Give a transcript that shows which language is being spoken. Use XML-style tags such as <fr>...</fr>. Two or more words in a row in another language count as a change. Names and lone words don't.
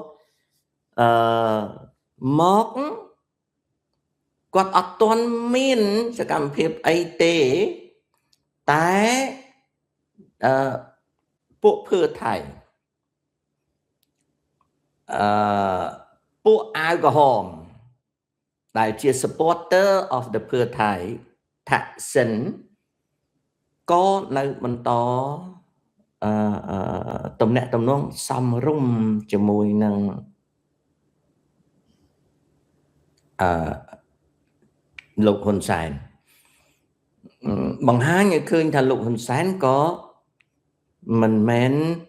<km>មកគាត់អត់ទាន់មានសកម្មភាពអីទេតែពួកភឿថៃពួកអាវក្រហមដែលជា</km> <en>supporter of the</en> <km>ភឿថៃថាក់សិនក៏នៅបន្ត ទំនាក់ទំនងសំរុំជាមួយនឹងលោកហ៊ុនសែនបង្ហាញឲ្យឃើញថាលោកហ៊ុនសែនក៏មិនមែន</km>